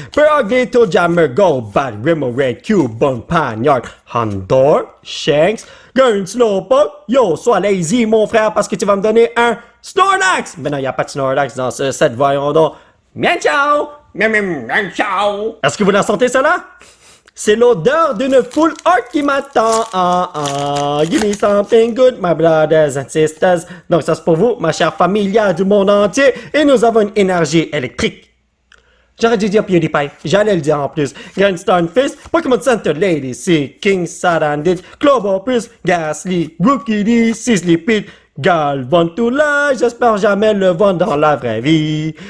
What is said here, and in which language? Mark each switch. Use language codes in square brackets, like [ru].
[fr] Peragito, Jammer, Gold, Bad, Remo, Red, Cube, Bone, Panyard, Handor, Shanks, Gun, Slowpoke. Yo, sois lazy, mon frère, parce que tu vas me donner un Snorlax! Mais non, il n'y a pas de Snorlax dans ce set, voyons donc. Miam ciao! Miam miam miam ciao! Est-ce que vous la sentez, cela? C'est l'odeur d'une full art qui m'attend. [en] Give me something good, my brothers and sisters. [fr] Donc ça c'est pour vous, ma chère familia du monde entier. Et nous avons une énergie électrique. J'aurais dû dire PewDiePie. J'allais le dire en plus. Grandstone Fist, Pokémon Center Lady C, King Sarandit, Clobopus, Ghastly, Rookie D, Sizzly Pit, Galvantula, j'espère jamais le voir dans la vraie vie.